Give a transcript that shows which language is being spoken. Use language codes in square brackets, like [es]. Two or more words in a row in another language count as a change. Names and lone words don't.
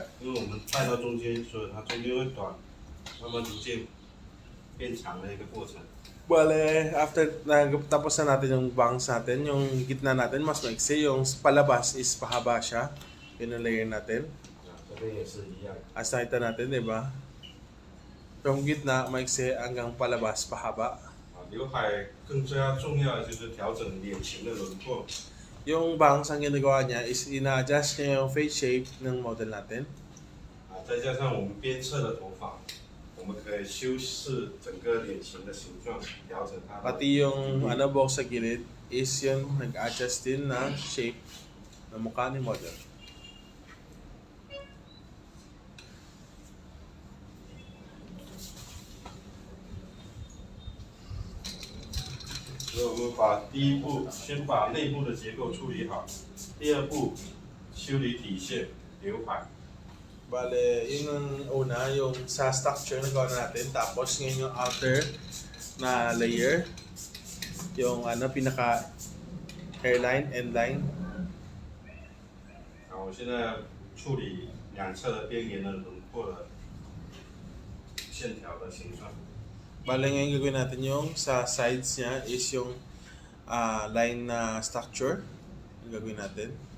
[zh] 因为我们带到中间，所以它中间会短，慢慢逐渐变长的一个过程。 [tl] Bale, after tapos na natin yung bangs natin, yung gitna natin mas maiksi, yung palabas is pahaba siya. Yun ang layer natin. [zh] 这边也是一样。 [tl] As nakita natin, di ba? From gitna, maiksi hanggang palabas, pahaba. [zh] 刘海更加重要的就是调整脸型的轮廓。 [tl] Yung bangs, ang ginagawa niya is ina-adjust niya yung [en] face shape [tl] ng model natin. [zh] 再加上我们边侧的头发，我们可以修饰整个脸型的形状，调整它的。 [tl] Pati yung ano, buhok sa gilid is yun, nag-adjust din na shape ng mukha ni model. [zh] 所以我们把第一步先把内部的结构处理好，第二步修理底线、刘海。 [tl] Bale, yun ang una, yung sa structure na gawin natin. Tapos ngayon yung outer na layer. Yung ano, pinaka [en] hairline, end line. [zh] 我现在处理两侧的边缘的轮廓的线条的形状。 [tl] Bale, ngayon gagawin natin yung sa sides niya is yung line na structure. Yung gagawin natin.